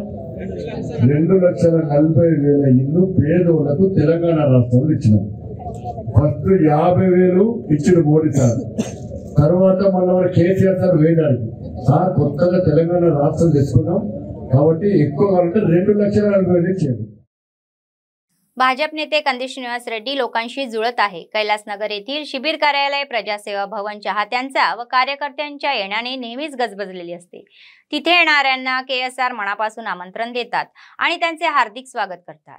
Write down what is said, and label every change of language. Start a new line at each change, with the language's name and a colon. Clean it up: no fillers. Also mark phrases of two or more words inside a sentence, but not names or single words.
Telugu: 2,40,000 ఇల్లు పేదోళ్లకు తెలంగాణ రాష్ట్రంలో ఇచ్చినాం. ఫస్ట్ 50,000 ఇచ్చిన మోడీ సార్. తర్వాత మన కేసీఆర్ సార్ వేయడానికి సార్ కొత్తగా తెలంగాణ రాష్ట్రం తెచ్చుకున్నాం కాబట్టి ఎక్కువ కావాలంటే 2,40,000 ఇచ్చాడు.
Marathi: भाजप नेते कंदी श्रीनिवास रेड्डी लोकांशी जुळत आहे. कैलासनगर येथील शिबिर कार्यालय प्रजासेवा भवन चाहत्यांचा व कार्यकर्त्यांच्या येण्याने नेहमीच गजबजलेली असते. तिथे येणाऱ्यांना केएसआर मनापासून आमंत्रण देतात आणि त्यांचे हार्दिक स्वागत करतात.